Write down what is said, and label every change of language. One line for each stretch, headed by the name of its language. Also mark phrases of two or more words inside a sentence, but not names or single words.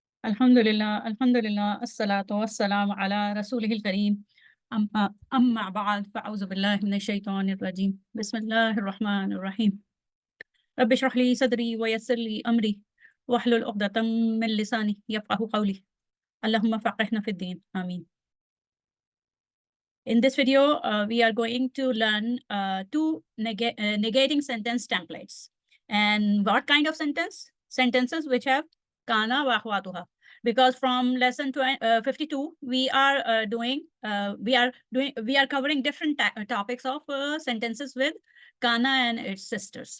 Arabic: الحمد لله، الحمد لله، الصلاة والسلام على رسوله الكريم. أما بعد، فأعوذ بالله من الشيطان الرجيم. بسم الله الرحمن الرحيم. رب اشرح لي صدري ويسر لي أمري واحلل عقدة من لساني يفقهوا قولي. اللهم فقهنا في الدين. Ameen.
English: In this video, we are going to learn two negating sentence templates. And what kind of sentence? Sentences which have
Arabic: كان وأخواتها.
English: Because from lesson 52, we are covering different topics of sentences with kana and its sisters.